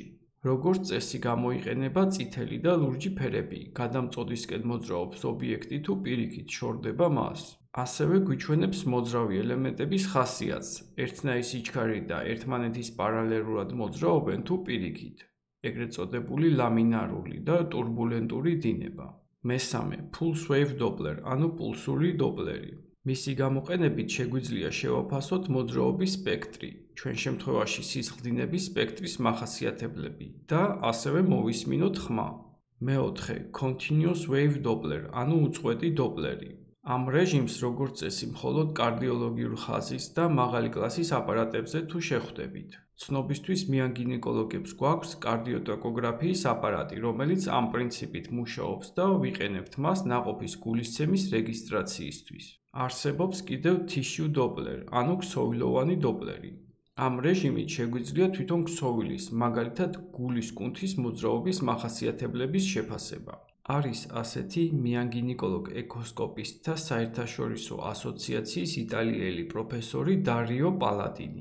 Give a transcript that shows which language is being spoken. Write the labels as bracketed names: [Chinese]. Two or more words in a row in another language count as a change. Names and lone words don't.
[Georgian] როგორც წესი გამოიყენება წითელი და ლურჯი ფერები, გადამწოდისკენ მოძრაობს ობიექტი თუ პირიქით შორდება მას. ასევე გვიჩვენებს მოძრავი ელემენტების ხასიათს, ერთნაირი სიჩქარე და ერთმანეთის პარალელურად მოძრაობენ თუ პირიქით, ეგრეთ წოდებული ლამინარული და ტურბულენტური დინება. მესამე, [English] pulse wave doppler, [Georgian] ანუ პულსური დოპლერი. მისი გამოყენებით შეგვიძლია შევაფასოთ მოძრაობის სპექტრი, ჩვენ შემთხვევაში სისხლდინების სპექტრის მახასიათებლები და ასევე მოვისმინოთ ხმა. მეოთხე, [English] continuous wave doppler, [Georgian] ანუ უწყვეტი დოპლერი. ამ რეჟიმს როგორც წესი მხოლოდ კარდიოლოგიურ ხაზის და მაღალი კლასის აპარატებზე თუ შეხვდებით. ცნობისთვის მიანგინეკოლოგებს გვაქვს კარდიოტოკოგრაფიის აპარატი, რომელიც ამ პრინციპით მუშაობს და ვიყენებთ მას ნაყოფის გულისცემის რეგისტრაციისთვის. არსებობს კიდევ [English] tissue doppler, [Georgian] ანუ ქსოვილოვანი დოპლერი. ამ რეჟიმით შეგვიძლია თვითონ ქსოვილის, მაგალითად გულის კუნთის მოძრაობის მახასიათებლების შეფასება. არის ასეთი მიანგინეკოლოგ ეკოსკოპისტთა საერთაშორისო ასოციაციის იტალიელი პროფესორი დარიო პალადინი.